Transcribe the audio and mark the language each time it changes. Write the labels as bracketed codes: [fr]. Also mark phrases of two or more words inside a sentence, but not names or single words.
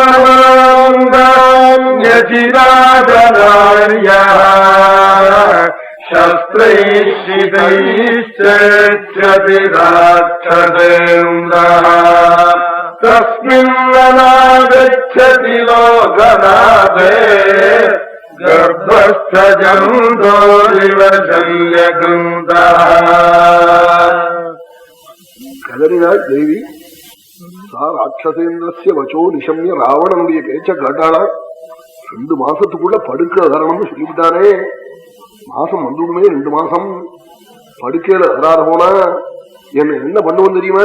[sa] नवान्दान्यचिराजनार्यः शस्त्रैश्चितैश्चेच्छति राक्षसेन्द्रः तस्मिन्ननागच्छति लोकनाथे गर्भस्थ जन्तोरिव शल्यकृन्तः. [ta] கதறினாள் தேவி. [sa] राक्षसेन्द्रस्य वचो निशम्य [ta] ராவணனுடைய பேச்ச கேட்டாளா. 2 மாசத்துக்குள்ள படுக்க அதரணம்னு சொல்லிவிட்டானே. மாசம் வந்துடுமே, 2 மாசம் படுக்கையில அதார போனா என்ன பண்ணுவோம் தெரியுமா?